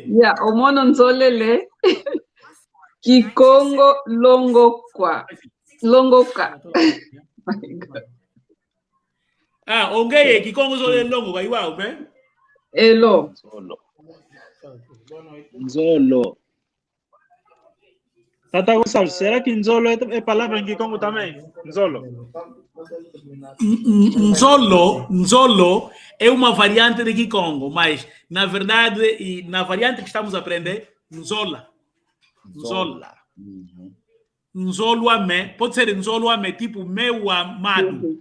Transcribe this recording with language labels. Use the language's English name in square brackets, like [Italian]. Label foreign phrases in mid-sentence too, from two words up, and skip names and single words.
[Kongo] Yeah, omono nzolele. Kikongo longoka. Ongeye kikongo zolele longoka iwao, be? Elo. Nzolo. [Portuguese] Tata Gonçalves, será que Nzolo é palavra em Kikongo também? Nzolo. Nzolo é uma variante de Kikongo, mas na verdade, na variante que estamos a aprender, Nzola. [Kongo] Nzolo ame, [Portuguese] pode ser [Kongo] Nzolo ame, [Portuguese] tipo meu amado.